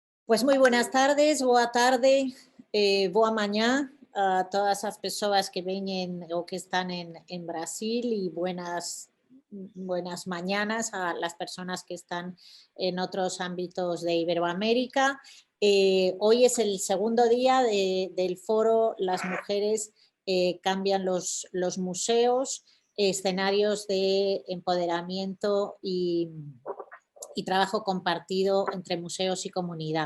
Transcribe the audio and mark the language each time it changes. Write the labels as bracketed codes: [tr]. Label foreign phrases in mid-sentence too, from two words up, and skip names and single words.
[gl] Pois moi [es] buenas tardes, [gl] boa tarde, boa mañá a todas as persoas que veñen ou que están en Brasil e [es] buenas mañanas a las personas que están en otros ámbitos de Iberoamérica. Hoy es el segundo día del foro Las mujeres cambian los museos, escenarios de empoderamiento y trabajo compartido entre museos y comunidad.